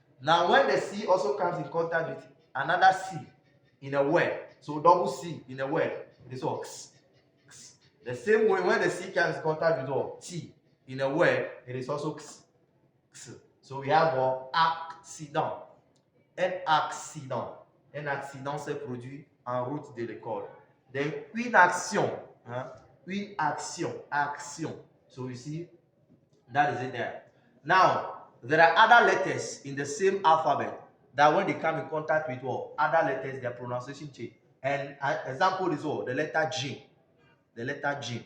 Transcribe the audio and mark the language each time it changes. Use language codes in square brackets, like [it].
[en] Now, when the C also comes in contact with another C in a word, so double C in a word, it is all x, x. The same way when the C comes in contact with all T in a word, it is also x, x. So we have what? Accident. Un accident. [fr] Un accident s'est produit en route de l'école. [en] Then une action. Hein? Une action. Action. So you see, that is it there. Now, there are other letters in the same alphabet that when they come in contact with what? Other letters, their pronunciation change. And an example is what? The letter G. The letter G.